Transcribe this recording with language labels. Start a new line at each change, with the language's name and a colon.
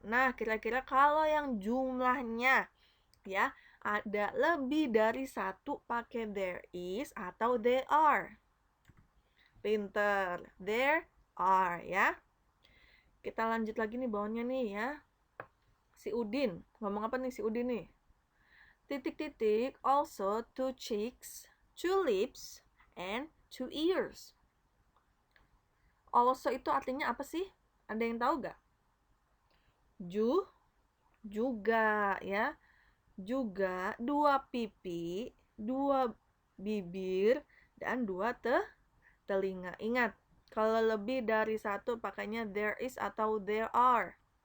Indonesian: Nah, kira-kira kalau yang jumlahnya ya ada lebih dari satu pakai there is atau they are. Pinter. There are ya. Kita lanjut lagi nih bawahnya nih ya. Si Udin. Ngomong apa nih si Udin nih? Titik-titik
English: also two cheeks, two lips, and two ears.
Indonesian: Also itu artinya apa sih? Ada yang tahu gak? Juga ya. Juga dua pipi, dua bibir, dan dua telinga. Ingat, kalau lebih dari satu pakainya there is atau there are.